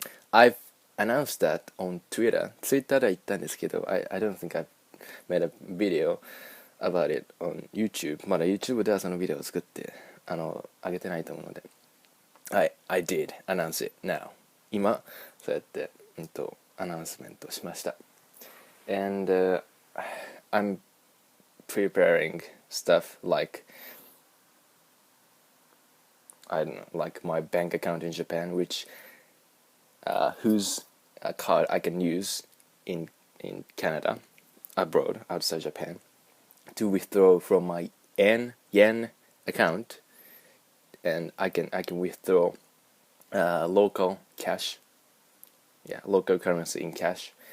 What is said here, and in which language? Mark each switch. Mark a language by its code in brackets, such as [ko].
[en] I've announced that on Twitter [ja] では言ったんですけど、 [en] I don't think I've made a video about it on YouTube. [ja] まだ YouTube ではそのビデオを作って上げてないと思うので、 [en] I did announce it now. [ja] 今そうやってアナウンスメントしました。 [en] And I'm preparing stuff like I don't know, like my bank account in Japan, which whose card I can use in Canada, abroad, outside Japan, to withdraw from my yen account, and I can withdraw local cash, local currency in cash.